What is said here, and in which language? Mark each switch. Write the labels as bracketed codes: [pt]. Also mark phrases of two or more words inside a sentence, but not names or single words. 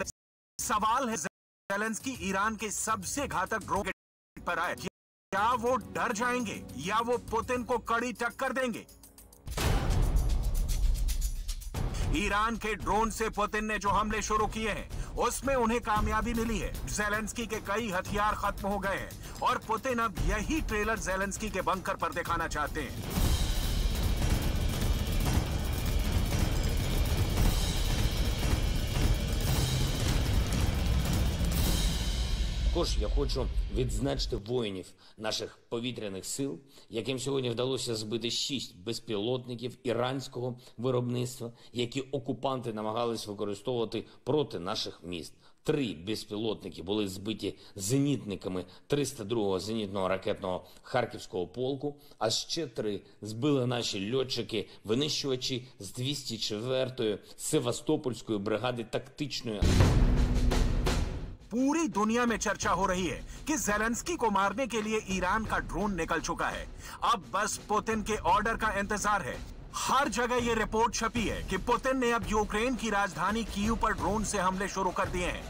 [hi] सवाल है जेलेंस्की ईरान के सबसे घातक ड्रोन पर आए, क्या वो डर जाएंगे या वो पुतिन को कड़ी टक्कर देंगे। ईरान के ड्रोन से पुतिन ने जो हमले शुरू किए हैं उसमें उन्हें कामयाबी मिली है। जेलेंस्की के कई हथियार खत्म हो गए हैं और पुतिन अब यही ट्रेलर जेलेंस्की के बंकर पर दिखाना चाहते हैं। [uk] Також я хочу відзначити воїнів наших повітряних сил, яким сьогодні вдалося збити 6 безпілотників іранського виробництва, які окупанти намагались використовувати проти наших міст. 3 безпілотники були збиті зенітниками 302-го зенітного ракетного Харківського полку, а ще 3 збили наші льотчики-винищувачі з 204-ї Севастопольської бригади тактичної. [hi] पूरी दुनिया में चर्चा हो रही है कि जेलेंस्की को मारने के लिए ईरान का ड्रोन निकल चुका है। अब बस पुतिन के ऑर्डर का इंतजार है। हर जगह ये रिपोर्ट छपी है कि पुतिन ने अब यूक्रेन की राजधानी कीव पर ड्रोन से हमले शुरू कर दिए हैं।